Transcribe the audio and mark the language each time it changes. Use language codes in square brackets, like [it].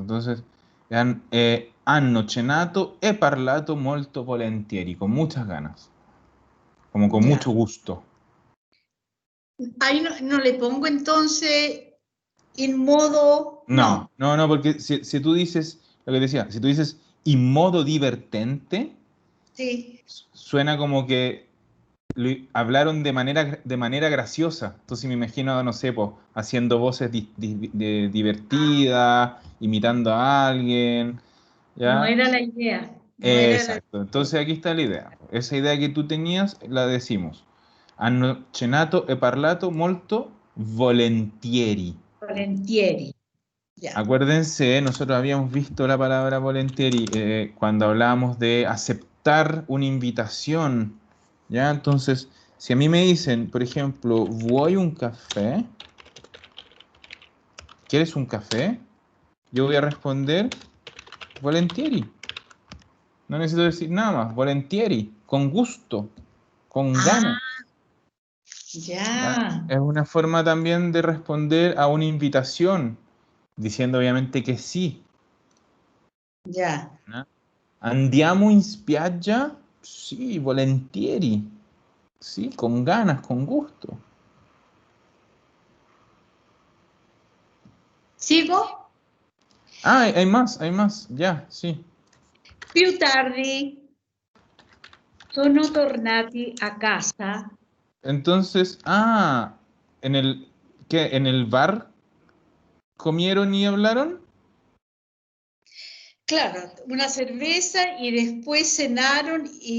[es] Entonces, [it] hanno cenato e parlato molto volentieri, [es] con muchas ganas, como con Ya. mucho gusto. Ahí no, no le pongo entonces en modo, No, no. no, no, porque si tú dices, lo que te decía, si tú dices [it] in modo divertente, [es] Sí. suena como que hablaron de manera graciosa. Entonces me imagino, no sé, po, haciendo voces divertidas, imitando a alguien, No ¿ya? era la idea. No era la Exacto. Entonces aquí está la idea. Esa idea que tú tenías, la decimos. [it] Hanno cenato e parlato molto volentieri. [es] Volentieri. Ya. Acuérdense, nosotros habíamos visto la palabra volentieri cuando hablábamos de aceptar una invitación, ¿ya? Entonces, si a mí me dicen, por ejemplo, voy un café, ¿quieres un café? Yo voy a responder volentieri. No necesito decir nada más, volentieri, con gusto, con Ah, ganas, ¿ya? ya, Es una forma también de responder a una invitación, diciendo obviamente que sí, ya. ¿no? [it] Andiamo in spiaggia. [es] Sí, volentieri. Sí, con ganas, con gusto. ¿Sigo? Ah, hay más, ya, sí. [it] Più tardi sono tornati a casa. [es] Entonces, en el, ¿qué? ¿En el bar comieron y hablaron? Claro, una cerveza y después cenaron